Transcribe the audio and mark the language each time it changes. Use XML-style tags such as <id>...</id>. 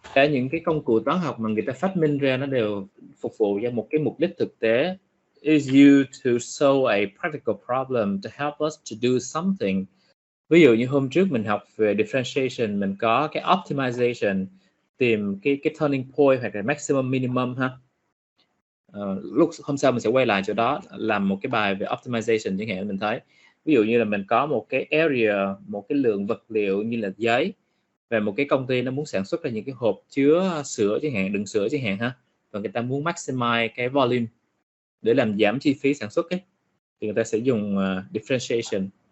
<vi>những cái công cụ toán học mà người ta phát minh ra nó đều phục vụ cho một cái mục đích thực tế.</vi> <en>Is used to solve a practical problem to help us to do something.</en> <vi>Ví dụ như hôm trước mình học về differentiation, mình có cái optimization, tìm cái turning point hoặc là maximum minimum ha. Lúc hôm sau mình sẽ quay lại chỗ đó làm một cái bài về optimization chẳng hạn. Mình thấy ví dụ như là mình có một cái area, một cái lượng vật liệu như là giấy, và một cái công ty nó muốn sản xuất ra những cái hộp chứa sữa chẳng hạn, đựng sữa chẳng hạn ha, và người ta muốn maximize cái volume để làm giảm chi phí sản xuất ấy, thì người ta sẽ dùng differentiation.</vi>